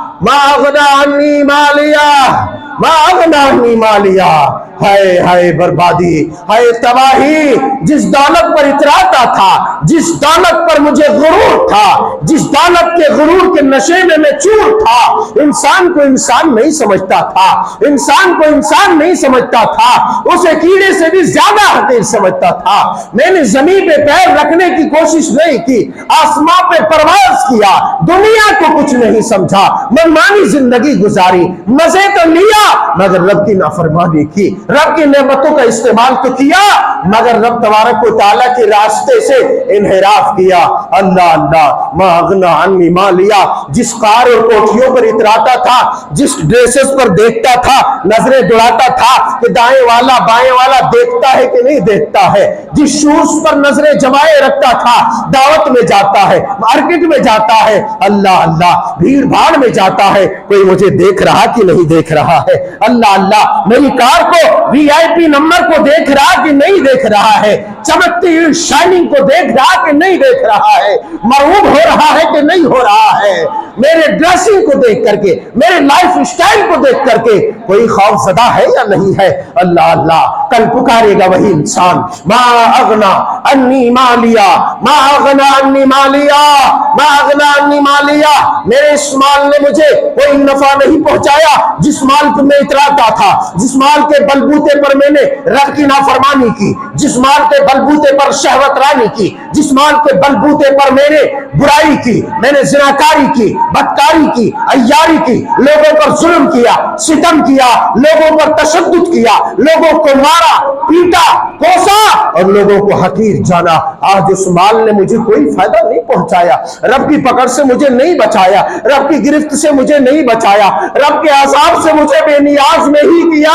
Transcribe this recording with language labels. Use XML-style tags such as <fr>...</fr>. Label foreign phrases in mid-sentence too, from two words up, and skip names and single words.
<ar>ما اغنا عنی مالیا، ما اغنا عنی مالیا۔</ar> <ur>ہائے ہائے بربادی، ہائے تباہی، جس دولت پر اتراتا تھا، جس دولت پر مجھے غرور تھا، جس دولت کے غرور کے نشے میں میں چور تھا، انسان کو انسان نہیں سمجھتا تھا، انسان کو انسان نہیں سمجھتا تھا، اسے کیڑے سے بھی زیادہ حقیر سمجھتا تھا۔ میں نے زمین پہ پیر رکھنے کی کوشش نہیں کی، آسمان پہ پرواز کیا، دنیا کو کچھ نہیں سمجھا، منمانی زندگی گزاری، مزے تو لیا مگر رب کی نافرمانی کی، رب کی نعمتوں کا استعمال تو کیا مگر رب</ur> <ar>تبارک و تعالیٰ</ar> <ur>کے راستے سے انحراف کیا۔ اللہ اللہ،</ur> <ar>ما اغنا عنی مالیا،</ar> <ur>جس کار اور کوٹھیوں پر اتراتا تھا، جس ڈریسز پر دیکھتا تھا، نظریں دوڑاتا تھا کہ دائیں والا بائیں والا دیکھتا ہے کہ نہیں دیکھتا ہے، جس شوز پر نظریں جمائے رکھتا تھا، دعوت میں جاتا ہے، مارکیٹ میں جاتا ہے، اللہ اللہ، بھیڑ بھاڑ میں جاتا ہے، کوئی مجھے دیکھ رہا کہ نہیں دیکھ رہا ہے، اللہ اللہ، میری کار کو وی آئی پی نمبر کو دیکھ رہا کہ نہیں دیکھ رہا ہے، چمکتی ہوئی شائننگ کو دیکھ رہا کہ نہیں دیکھ رہا ہے، مرعوب ہو رہا ہے کہ نہیں ہو رہا ہے، میرے ڈریسنگ کو دیکھ کر کے، میرے</ur> <en>life style</en> <ur>کو دیکھ کر کے کوئی خوف زدہ ہے یا نہیں ہے؟ اللہ اللہ، کل پکارے گا وہی انسان،</ur> <ar>ما اغنا انی مالیا، ما اغنا انی مالیا، ما اغنا انی مالیا،</ar> <ur>میرے اس مال نے مجھے کوئی نفع نہیں پہنچایا جس مال کو میں اتراتا تھا، جس مال کے بلبوتے پر میں نے رب کی نافرمانی کی، جس مال کے بلبوتے پر شہوت رانی کی، جس مال کے بلبوتے پر میں نے برائی کی، میں نے زناکاری کی، بدکاری کی، عیاری کی، لوگوں پر ظلم کیا، ستم کیا، لوگوں پر تشدد کیا، لوگوں کو مارا، پیٹا، کوسا اور لوگوں کو حقیر جانا، آج اس مال نے مجھے کوئی فائدہ نہیں پہنچایا، رب کی پکڑ سے مجھے نہیں بچایا، رب کی گرفت سے مجھے نہیں بچایا، رب کے عذاب سے مجھے بے نیاز نہیں کیا۔</ur>